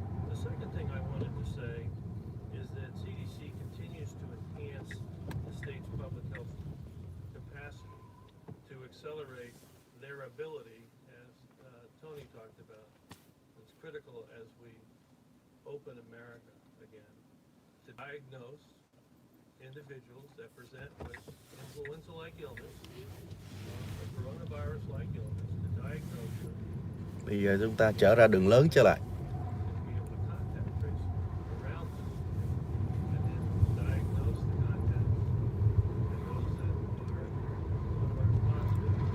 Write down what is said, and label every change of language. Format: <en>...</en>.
<en>The second thing I wanted to say is that CDC continues to enhance the state's public health capacity to accelerate their ability, as Tony talked about. It's critical as we open America again to diagnose individuals that present with influenza-like illness, a coronavirus-like illness, to diagnose them,</en> <vi>Bây giờ chúng ta trở ra đường lớn trở lại.</vi> <en>and be able to contact trace around them, and then diagnose the contacts and those that are coronavirus positive.</en>